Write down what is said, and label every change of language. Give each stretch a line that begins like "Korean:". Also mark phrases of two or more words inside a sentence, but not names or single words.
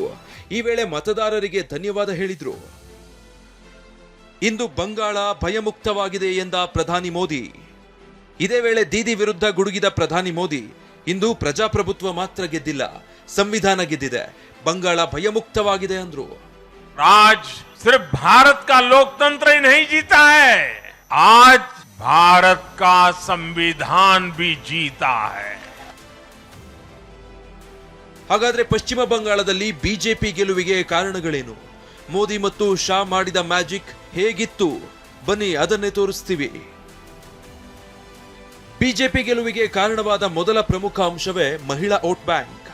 Kannada: ಈ ವೇಳೆ ಮತದಾರರಿಗೆ ಧನ್ಯವಾದ ಹೇಳಿದ್ರು. ಇಂದು ಬಂಗಾಳ ಭಯಮುಕ್ತವಾಗಿದೆ ಎಂದ ಪ್ರಧಾನಿ ಮೋದಿ. ಇದೇ ವೇಳೆ ದೀದಿ ವಿರುದ್ಧ ಗುಡುಗಿದ ಪ್ರಧಾನಿ ಮೋದಿ, ಇಂದು ಪ್ರಜಾಪ್ರಭುತ್ವ ಮಾತ್ರ ಗೆದ್ದಿಲ್ಲ, ಸಂವಿಧಾನ ಗೆದ್ದಿದೆ, ಬಂಗಾಳ ಭಯಮುಕ್ತವಾಗಿದೆ ಅಂದ್ರು.
Hindi: आज सिर्फ भारत का लोकतंत्र ही नहीं जीता है, आज भारत का संविधान भी जीता है.
Kannada: ಹಾಗಾದ್ರೆ ಪಶ್ಚಿಮ ಬಂಗಾಳದಲ್ಲಿ ಬಿಜೆಪಿ ಗೆಲುವಿಗೆ ಕಾರಣಗಳೇನು? ಮೋದಿ ಮತ್ತು ಶಾ ಮಾಡಿದ ಮ್ಯಾಜಿಕ್ ಹೇಗಿತ್ತು? ಬನ್ನಿ ಅದನ್ನೇ ತೋರಿಸ್ತೀವಿ. ಬಿಜೆಪಿ ಗೆಲುವಿಗೆ ಕಾರಣವಾದ ಮೊದಲ ಪ್ರಮುಖ ಅಂಶವೇ ಮಹಿಳಾ
English: vote bank.